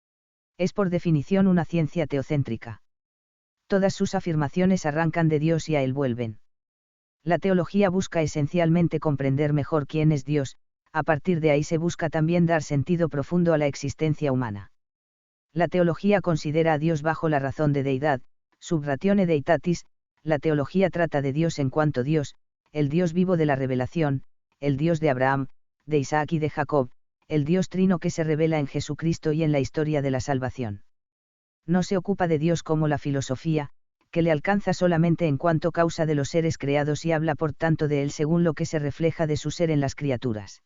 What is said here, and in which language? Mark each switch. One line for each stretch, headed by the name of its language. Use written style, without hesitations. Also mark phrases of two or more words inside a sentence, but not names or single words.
Spanish: Es por definición una ciencia teocéntrica. Todas sus afirmaciones arrancan de Dios y a Él vuelven. La teología busca esencialmente comprender mejor quién es Dios, a partir de ahí se busca también dar sentido profundo a la existencia humana. La teología considera a Dios bajo la razón de deidad,
Latin: sub ratione deitatis.
Spanish: La teología trata de Dios en cuanto Dios, el Dios vivo de la revelación, el Dios de Abraham, de Isaac y de Jacob, el Dios trino que se revela en Jesucristo y en la historia de la salvación. No se ocupa de Dios como la filosofía, que le alcanza solamente en cuanto causa de los seres creados y habla por tanto de él según lo que se refleja de su ser en las criaturas.